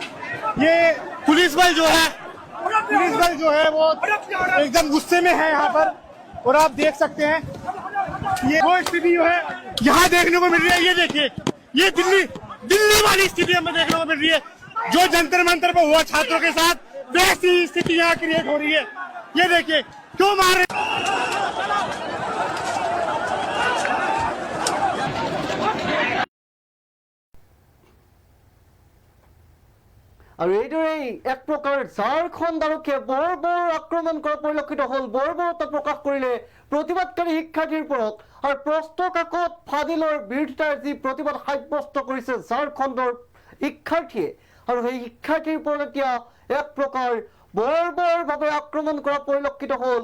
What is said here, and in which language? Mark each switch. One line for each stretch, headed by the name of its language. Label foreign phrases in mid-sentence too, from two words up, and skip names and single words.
Hindi: ये पुलिस बल जो है वो एकदम गुस्से में है यहाँ पर, और आप देख सकते हैं ये वो स्थिति जो है यहाँ देखने को मिल रही है। ये देखिए, ये दिल्ली वाली स्थिति हमें देखने को मिल रही है। जो जंतर मंतर पर हुआ छात्रों के साथ, वैसी स्थिति यहाँ क्रिएट हो रही है। ये देखिए क्यों मार रहे
Assamese: আৰু এইদৰেই এক প্ৰকাৰ ঝাৰখণ্ড আৰক্ষীয়ে বৰ্বৰ আক্ৰমণ কৰা পৰিলক্ষিত হ'ল। বৰ্বৰতা প্ৰকাশ কৰিলে প্ৰতিবাদকাৰী শিক্ষাৰ্থীৰ ওপৰত, আৰু প্ৰশ্ন কাকত ফাদিলৰ বিৰোধিতাৰ যি প্ৰতিবাদ সাব্যস্ত কৰিছে ঝাৰখণ্ডৰ শিক্ষাৰ্থীয়ে, আৰু সেই শিক্ষাৰ্থীৰ ওপৰত এতিয়া এক প্ৰকাৰ বৰ্বৰভাৱে আক্ৰমণ কৰা পৰিলক্ষিত হ'ল।